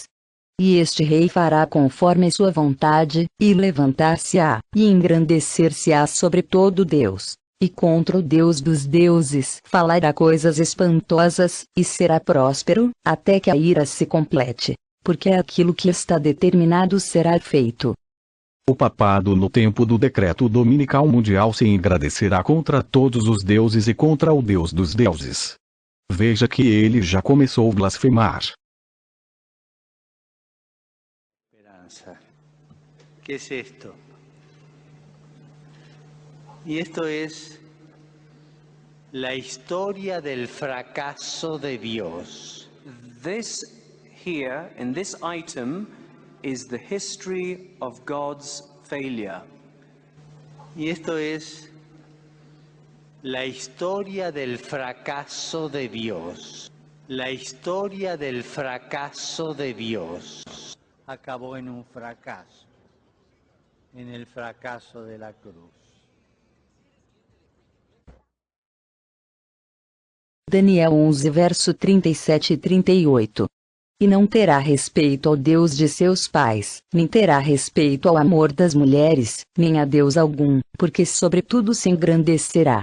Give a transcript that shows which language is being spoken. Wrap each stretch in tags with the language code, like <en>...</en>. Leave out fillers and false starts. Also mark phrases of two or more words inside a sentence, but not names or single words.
<pt>E este rei fará conforme sua vontade, e levantar-se-á, e engrandecer-se-á sobre todo Deus, e contra o Deus dos deuses falará coisas espantosas, e será próspero, até que a ira se complete, porque aquilo que está determinado será feito. O papado no tempo do decreto dominical mundial se engrandecerá contra todos os deuses e contra o Deus dos deuses. Veja que ele já começou a blasfemar.</pt> <es>Esperanza. ¿Qué es esto? Y esto es la historia del fracaso de Dios.</es> <en>This here, in this item, is the history of God's failure.</en> <es>Y esto es la historia del fracaso de Dios. La historia del fracaso de Dios acabó en un fracaso, en el fracaso de la cruz.</es> <pt>Daniel 11 verso 37 e 38. E não terá respeito ao Deus de seus pais, nem terá respeito ao amor das mulheres, nem a Deus algum, porque sobre tudo se engrandecerá.</pt>